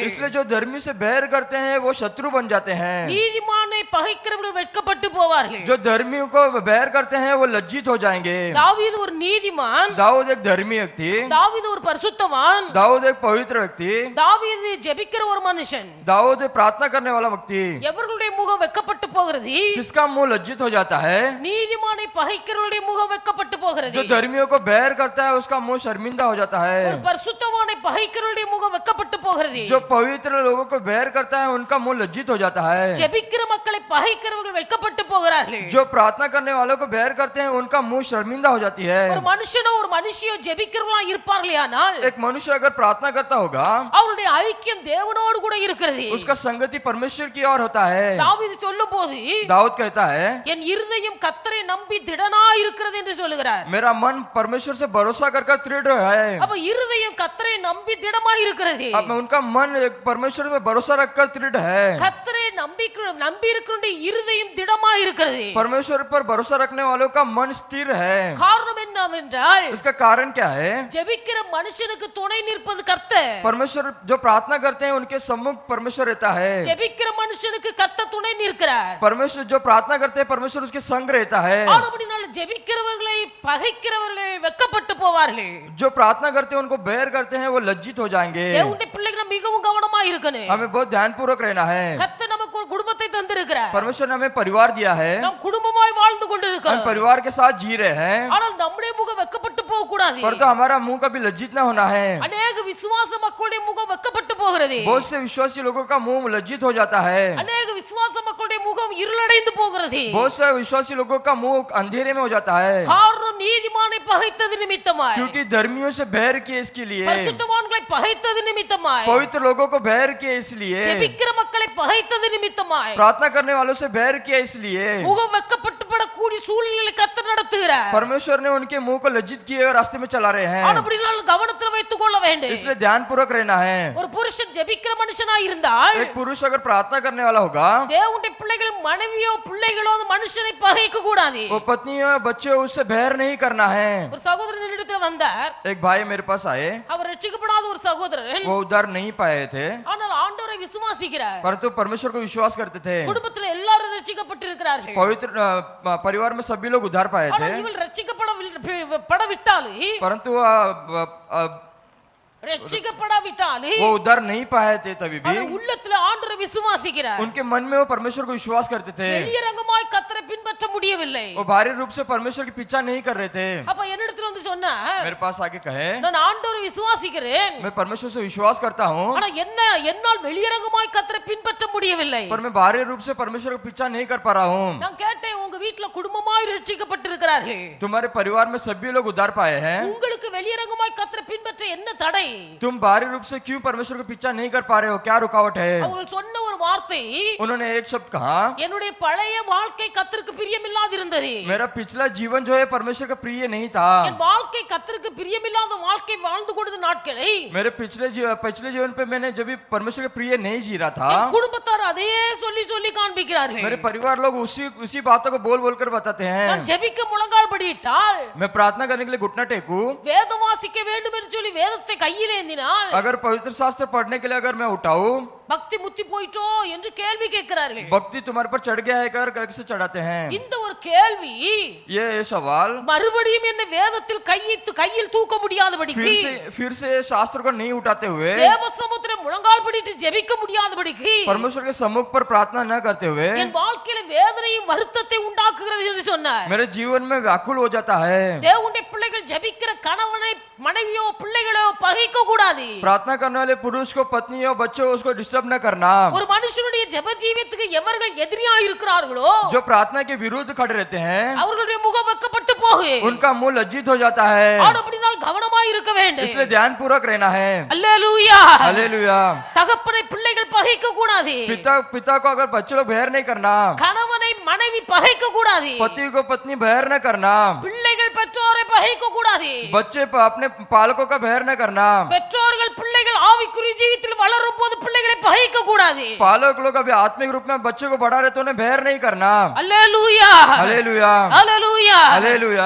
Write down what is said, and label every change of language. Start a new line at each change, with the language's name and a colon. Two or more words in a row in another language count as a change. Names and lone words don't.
Hindi: इसलिए जो धर्मी से बैर करते हैं वो शत्रु बन जाते हैं।
Tamil: நீதிமானை பகைக்கிறவர்கள் வெட்கப்பட்டு போவார்கள்.
Hindi: जो धर्मियों को बैर करते हैं वो लज्जित हो जाएंगे।
Tamil: தாவீது ஒரு நீதிமான்,
Hindi: दाऊद एक धर्मी व्यक्ति,
Tamil: தாவீது ஒரு பரிசுத்தவான்,
Hindi: दाऊद एक पवित्र व्यक्ति,
Tamil: தாவீது ஜெபிக்கிற ஒரு மனுஷன்.
Hindi: दाऊद एक प्रार्थना करने वाला व्यक्ति।
Tamil: எவர்களுடைய முகம் வெட்கப்பட்டு போகிறது?
Hindi: किसका मुंह लज्जित हो जाता है?
Tamil: நீதிமானை பகைக்கிறவருடைய முகம் வெட்கப்பட்டு போகிறது.
Hindi: जो धर्मियों को बैर करता है उसका मुंह शर्मिंदा हो जाता है।
Tamil: ஒரு பரிசுத்தவானை பகைக்கிறவருடைய முகம் வெட்கப்பட்டு போகிறது.
Hindi: जो पवित्र लोगों को बैर करता है उनका मुंह लज्जित हो जाता है।
Tamil: ஜெபிக்கிற மக்களை பகைக்கிறவர்கள் வெட்கப்பட்டு போகிறார்கள்.
Hindi: जो प्रार्थना करने वालों को बैर करते हैं उनका मुंह शर्मिंदा हो जाती है।
Tamil: ஒரு மனுஷனோ ஒரு மனுஷியோ ஜெபிக்கிறவங்களா இருப்பார்களேயானால்
Hindi: एक मनुष्य अगर प्रार्थना करता होगा
Tamil: அவருடைய ஐக்கியம் தேவனோடு கூட இருக்கிறது.
Hindi: उसका संगति परमेश्वर की ओर होता है।
Tamil: தாவீது சொல்லும்போது
Hindi: दाऊद कहता है
Tamil: என் இருதயம் கர்த்தரை நம்பி திடனா இருக்கிறது என்று சொல்லுகிறார்.
Hindi: मेरा मन परमेश्वर से भरोसा कर दृढ़ है।
Tamil: அப்ப இருதயம் கர்த்தரை நம்பி திடமா இருக்கிறது.
Hindi: अब उनका मन एक परमेश्वर पे भरोसा रखकर दृढ़ है।
Tamil: கர்த்தரை நம்பி இருக்கிறவருடைய இருதயம் திடமா இருக்கிறது.
Hindi: परमेश्वर पर भरोसा रखने वालों का मन स्थिर है।
Tamil: காரணம் என்னவென்றால்
Hindi: इसका कारण क्या है?
Tamil: ஜெபிக்கிற மனுஷனுக்கு துணை நிற்பது கர்த்தர்.
Hindi: परमेश्वर जो प्रार्थना करते हैं उनके सम्मुख परमेश्वर रहता है।
Tamil: ஜெபிக்கிற மனுஷனுக்கு கர்த்தர் துணை நிற்கிறார்.
Hindi: परमेश्वर जो प्रार्थना करते हैं परमेश्वर उसके संग रहता है।
Tamil: ஆனபடியால் ஜெபிக்கிறவர்களை பகைக்கிறவர்கள் வெட்கப்பட்டு போவார்கள்.
Hindi: जो प्रार्थना करते हैं उनको बैर करते हैं वो लज्जित हो जाएंगे।
Tamil: தேவனுடைய பிள்ளைகள் மிகவும் கவனமா இருக்கணும்.
Hindi: हमें बहुत ध्यानपूर्वक रहना है।
Tamil: கர்த்தர் நமக்கு ஒரு குடும்பத்தை தந்திருக்கிறார்.
Hindi: परमेश्वर ने हमें परिवार दिया है,
Tamil: நாம் குடும்பமாய் வாழ்ந்து
Hindi: हम
Tamil: கொண்டிருக்கிறோம்.
Hindi: परिवार के साथ जी रहे हैं,
Tamil: ஆனால் நம்முடைய முகம் வெட்கப்பட்டு போக கூடாது.
Hindi: परंतु हमारा मुंह कभी लज्जित न होना है।
Tamil: அநேக விசுவாச மக்களுடைய முகம் வெட்கப்பட்டு போகிறது.
Hindi: बहुत से विश्वासी लोगों का मुंह लज्जित हो जाता है।
Tamil: அநேக விசுவாச மக்களுடைய முகம் இருளடைந்து போகிறது.
Hindi: बहुत से विश्वासी लोगों का मुंह अंधेरे में हो जाता है,
Tamil: காரணம் நீதிமானை பகைத்தது நிமித்தமாய்,
Hindi: क्योंकि धर्मियों से बैर किए इसके लिए,
Tamil: பரிசுத்தவான்களை பகைத்தது நிமித்தமாய்,
Hindi: पवित्र लोगों को बैर किए इसलिए,
Tamil: ஜெபிக்கிற மக்களை பகைத்தது நிமித்தமாய்,
Hindi: प्रार्थना करने वालों से बैर किया इसलिए
Tamil: முகம் வெட்கப்பட்டு படக்கூடிய சூழ்நிலையை கர்த்தர் நடத்துகிறார்.
Hindi: परमेश्वर ने उनके मुंह को लज्जित किए और रास्ते में चला रहे हैं।
Tamil: ஆனபடியால் கவனத்தில் வைத்துக் கொள்ள வேண்டும்.
Hindi: इसलिए ध्यानपूर्वक रहना है।
Tamil: ஒரு புருஷன் ஜெபிக்கிற மனுஷனாய் இருந்தால்,
Hindi: एक पुरुष अगर प्रार्थना करने वाला होगा,
Tamil: தேவனுடைய பிள்ளைகள் மனைவியோ பிள்ளைகளோ அந்த மனுஷனை பகைக்க கூடாது.
Hindi: वो पत्नियों बच्चे उससे बैर नहीं करना है।
Tamil: ஒரு சகோதரன் இடத்துல வந்தார்.
Hindi: एक भाई मेरे पास आए,
Tamil: அவர் ரட்சிக்கப்படாத ஒரு சகோதரன்,
Hindi: वो उद्धार नहीं पाए थे
Tamil: ஆனால் ஆண்டவரை விசுவாசிக்கிறார்.
Hindi: परंतु परमेश्वर को विश्वास करते थे।
Tamil: குடும்பத்துல எல்லாரும் ரட்சிக்கப்பட்டிருக்கிறார்கள்.
Hindi: पवित्र परिवार में सभी लोग उद्धार पाए थे,
Tamil: ஆனால் இவள் ரட்சிக்கப்படவிட்டாலும்
Hindi: परंतु
Tamil: ரட்சிக்கப்படாவிட்டாலும்
Hindi: वो उद्धार नहीं पाए थे तभी भी
Tamil: அவன் உள்ளத்துல ஆண்டவரை விசுவாசிக்கிறார்.
Hindi: उनके मन में वो परमेश्वर को विश्वास करते थे।
Tamil: வெளியரங்கமாய் கர்த்தரை பின்பற்ற முடியவில்லை.
Hindi: वो बाहरी रूप से परमेश्वर की पीछा नहीं कर रहे थे।
Tamil: அப்ப என்னிடத்துல வந்து சொன்னார்,
Hindi: मेरे पास आके कहे
Tamil: நான் ஆண்டவரை விசுவாசிக்கிறேன்,
Hindi: मैं परमेश्वर से विश्वास करता हूँ,
Tamil: ஆனா என்னால் வெளியரங்கமாய் கர்த்தரை பின்பற்ற முடியவில்லை.
Hindi: पर मैं बाहरी रूप से परमेश्वर का पीछा नहीं कर पा रहा हूँ।
Tamil: நான் கேட்டேன், உங்க வீட்ல குடும்பமாய் ரட்சிக்கப்பட்டிருக்கிறார்கள்,
Hindi: तुम्हारे परिवार में सभी लोग उद्धार पाए हैं,
Tamil: உங்களுக்கு வெளியரங்கமாய் கர்த்தரை பின்பற்ற என்ன தடை?
Hindi: तुम बाहरी रूप से क्यों परमेश्वर का पीछा नहीं कर पा रहे हो? क्या रुकावट है?
Tamil: அவர்கள் சொன்ன ஒரு வார்த்தை,
Hindi: उन्होंने एक शब्द कहा,
Tamil: என்னுடைய பழைய வாழ்க்கை கர்த்தருக்கு பிரியமில்லாது இருந்தது.
Hindi: मेरा पिछला जीवन जो है परमेश्वर का प्रिय नहीं था।
Tamil: என் வாழ்க்கை கர்த்தருக்கு பிரியமில்லாத வாழ்க்கை வாழ்ந்து கொண்ட நாட்களை
Hindi: मेरे पिछले जीवन पे मैंने जब भी परमेश्वर के प्रिय नहीं जी रहा था,
Tamil: என் குடும்பத்தார் அதையே சொல்லி சொல்லி காண்பிக்கிறார்கள்.
Hindi: मेरे परिवार लोग उसी बातों को बोल बोल कर बताते हैं।
Tamil: நான் ஜெபிக்க முழங்கால் படியிட்டால்,
Hindi: मैं प्रार्थना करने के लिए घुटना टेकूं,
Tamil: வேதம் வாசிக்க வேண்டும் என்று சொல்லி வேதத்தை கையில் ஏந்தினால்,
Hindi: अगर पवित्र शास्त्र पढ़ने के लिए अगर मैं उठाऊं,
Tamil: பக்தி முத்தி போயிட்டோ என்று கேள்வி கேட்கிறார்கள்.
Hindi: भक्ति तुम्हारे पर चढ़ गया है कर कैसे चढ़ाते हैं?
Tamil: இந்த ஒரு கேள்வி
Hindi: ये सवाल
Tamil: மறுபடியும் என்ன வேதத்தில் கையில் தூக்க முடியாதபடிக்கு,
Hindi: फिर से शास्त्र को नहीं उठाते हुए,
Tamil: தேவ சமுத்திரம் முழங்கால் படிட்டு ஜெபிக்க முடியாதபடிக்கு,
Hindi: परमेश्वर के सम्मुख पर प्रार्थना न करते हुए
Tamil: என் வாழ்க்கையில வேதனையும் வருத்தத்தை உண்டாக்குகிறது என்று சொன்னார்.
Hindi: मेरे जीवन में व्याकुल हो जाता है।
Tamil: தேவனுடைய பிள்ளைகள் ஜெபிக்கிற கணவனை மனைவியோ பிள்ளைகளோ பகைக்க கூடாது.
Hindi: प्रार्थना करने वाले पुरुष को पत्नी और बच्चों उसको डिस्टर्ब न करना।
Tamil: ஒரு மனுஷனுடைய ஜெப ஜீவியத்துக்கு எவர்கள் எதிரியா இருக்கிறார்களோ
Hindi: जो प्रार्थना के विरुद्ध खड़े रहते हैं
Tamil: அவர்களுடைய முகம் வெக்கப்பட்டு போகு.
Hindi: उनका मुंह लज्जित हो जाता है,
Tamil: அப்படினால் கவனமா இருக்க வேண்டும்.
Hindi: इसलिए ध्यान पूर्वक रहना है।
Tamil: அல்லேலூயா.
Hindi: हालेलुया।
Tamil: தகப்பனை பிள்ளைகள் பகைக்க கூடாது.
Hindi: पिता को अगर बच्चे लोग बैर नहीं करना,
Tamil: கணவனை மனைவி பகைக்க கூடாது.
Hindi: पति को पत्नी बैर न करना,
Tamil: பிள்ளைகள் பெற்றோரை பகைக்க கூடாது.
Hindi: बच्चे अपने पालकों का बैर न करना,
Tamil: பெற்றோர்கள் பிள்ளைகள் ஆவிக்குரிய ஜீவியத்தில் வளரும் போது பிள்ளைகளை பகைக்க கூடாது.
Hindi: पालक लोग अभी आत्मिक रूप में बच्चे को बढ़ा रहे तो उन्हें बैर नहीं करना।
Tamil: அல்லேலூயா.
Hindi: हालेलुया।
Tamil: அல்லேலூயா.
Hindi: हालेलुया।